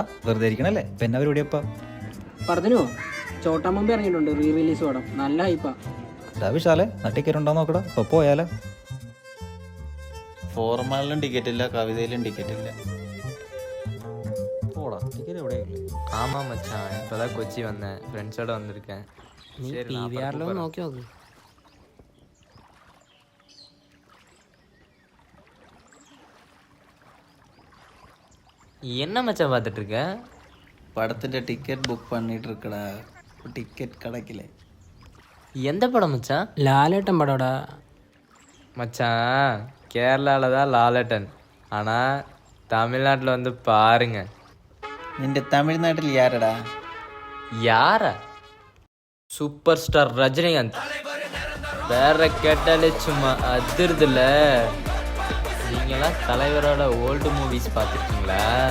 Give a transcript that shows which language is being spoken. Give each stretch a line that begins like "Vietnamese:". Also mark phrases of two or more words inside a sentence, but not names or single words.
Malayalam: വെറുതെ ഇരിക്കണല്ലേ ഇപ്പൊ എന്നാ പരിപാടിയപ്പ പറഞ്ഞോ ചോട്ടാ മുമ്പ് ഇറങ്ങിയിട്ടുണ്ട് റീ റിലീസ് പടം നല്ല ഹൈപ്പാ. വിശാലെ ടിക്കറ്റ് ഉണ്ടോ നോക്കടാ ഇപ്പൊ പോയാലോ. ഫോർമാലിലും ടിക്കറ്റ് ഇല്ല, കവിതയിലും ടിക്കറ്റ് ഇല്ല.
Tamil: போடா டிக்கெட் எவ்வளோ ஆமாம் மச்சான், இப்போதான் கொச்சி வந்தேன், ஃப்ரெண்ட்ஸோட வந்திருக்கேன்.
Malayalam: നീ
Tamil: சரி, പി நான் വി அப்புறம்
Malayalam: ആറിലോ
Tamil: கூப்பிடுறேன்.
Malayalam: നോക്കി നോക്ക്.
Tamil: என்ன மச்சான் பார்த்துட்டு இருக்க? படத்திட்ட டிக்கெட் புக் பண்ணிட்டு இருக்கடா, டிக்கெட் கிடைக்கல. எந்த படம் மச்சான்?
Malayalam: ലാലേട്ടൻ പടോടാ.
Tamil: மச்சான் கேரளாவில் தான் லாலட்டன், ஆனால் தமிழ்நாட்டில் வந்து பாருங்க.
Malayalam: നിന്റെ തമിഴ്നാട്ടിൽ യാരടാ?
Tamil: யாரா? சூப்பர் ஸ்டார் ரஜினிகாந்த். வேற கேட்டாலே சும்மா அதிர்துல. நீங்களாம் தலைவரோட ஓல்டு மூவிஸ் பார்த்துருக்கீங்களா?